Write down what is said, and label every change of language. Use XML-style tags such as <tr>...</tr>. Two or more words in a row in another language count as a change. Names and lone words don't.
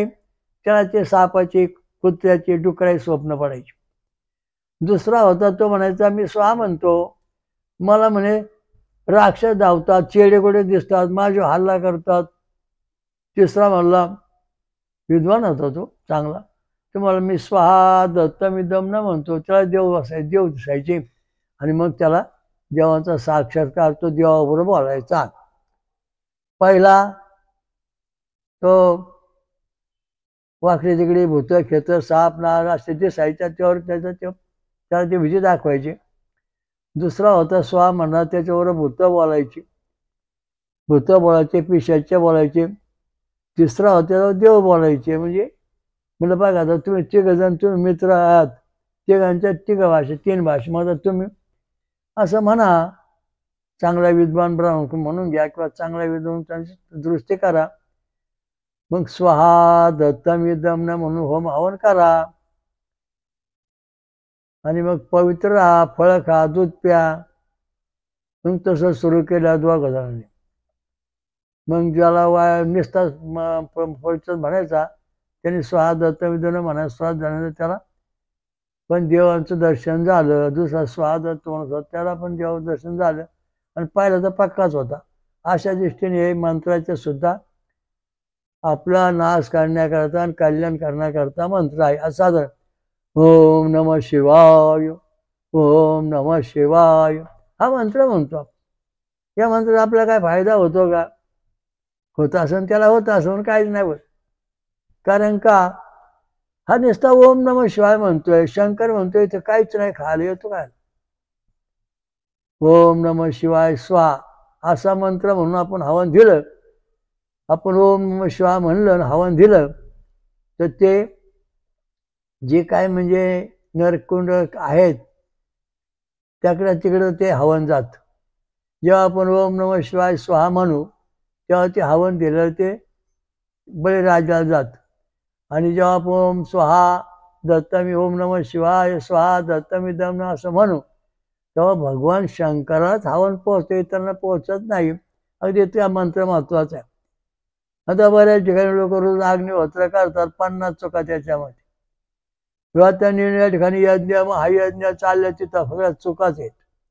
<mr>त्याला ते सापाची, कुत्र्याची, डुकराची स्वप्न पडायची. दुसरा होता तो म्हणायचा मी स्वाहा म्हणतो, मला म्हणे राक्षस धावतात, चेडेगोडे दिसतात, माझे हल्ला करतात. तिसरा म्हणला विद्वान होता तो चांगला, तो मला मी</mr> <sa>स्वाहा दत्तमिदं नमः</sa> <mr>म्हणतो, त्याला देव दिसायचे आणि मग त्याला देवाचा साक्षात्कार, तो देवाबरोबर बोलायचा. पहिला तो वाकडी तिकडे भूत खेत साप नाग असे दिसायच्या, त्यावर त्याला ते विधी दाखवायचे. दुसरा होता स्वा म्हणा, त्याच्यावर भूत बोलायची, भूत बोलायचे, पिशाचे बोलायचे. तिसरा होता देव बोलायचे. म्हणजे म्हणलं बघा आता तुम्ही तिघजण, तुम्ही मित्र आहात, तिघांच्या तिघ भाषा, 3 भाषा, मग तुम्ही असं म्हणा, चांगला विद्वान ब्राह्मण म्हणून घ्या किंवा चांगला विद्वान त्यांची दृष्टी करा. मग</mr> <sa>स्वाहा दत्तमिदं नमः</sa> <mr>म्हणून होम हवन करा. आणि मग पवित्र राहा, फळं खा, दूध प्या. मग तसं सुरू केलं दोघं जणांनी. मग ज्याला नुसता परिचय म्हणायचा त्यांनी</mr> <sa>स्वाहा दत्त विदन</sa> <mr>म्हणायचं, स्वाहा जाण्याचं त्याला पण देवांचं दर्शन झालं. दुसरा</mr> <sa>स्वाहा दत्त</sa> <mr>म्हणत होता त्याला पण देवाचं दर्शन झालं आणि पाहिला तर पक्काच होता. अशा दृष्टीने हे मंत्राचे सुद्धा आपला नाश करण्याकरता आणि कल्याण करण्याकरता मंत्र आहे. असा जर</mr> <sa>ओम नमः शिवाय, ओम नमः शिवाय</sa> <mr>हा मंत्र म्हणतो. या मंत्राचा आपला काय फायदा होतो का? होत असन त्याला होत असून काहीच नाही होत. कारण का हा नुसता</mr> <sa>ओम नमः शिवाय</sa> <mr>म्हणतोय, शंकर म्हणतोय, तर काहीच नाही. खायला येतो काय?</mr> <sa>ओम नमः शिवाय स्वाहा</sa> <mr>असा मंत्र म्हणून आपण हवन दिलं, आपण</mr> <sa>ओम नमः शिवाय</sa> <mr>म्हणलं हवन दिलं, तर ते जे काय म्हणजे नरकुंड आहेत त्याकडे तिकडं ते हवन जात. जेव्हा आपण</mr> <sa>ओम नमः शिवाय स्वाहा</sa> <mr>म्हणू तेव्हा ते हवन दिलं ते बळीराजाला जात. आणि जेव्हा आपण</mr> <sa>ओम स्वाहा दत्तमी, ओम नमः शिवाय स्वाहा दत्तमिदम</sa> <mr>असं म्हणू तेव्हा भगवान शंकरालाच हवन पोहोचते, इतरांना पोहोचत नाही. अगदी ते मंत्र महत्वाचा आहे. आता बऱ्याच ठिकाणी लोक रोज अग्निहोत्र करतात, 50 चुका त्याच्यामध्ये. किंवा त्यांनी या ठिकाणी यज्ञ हा यज्ञ चालल्या तिथं सगळ्या चुकाच आहेत.</mr>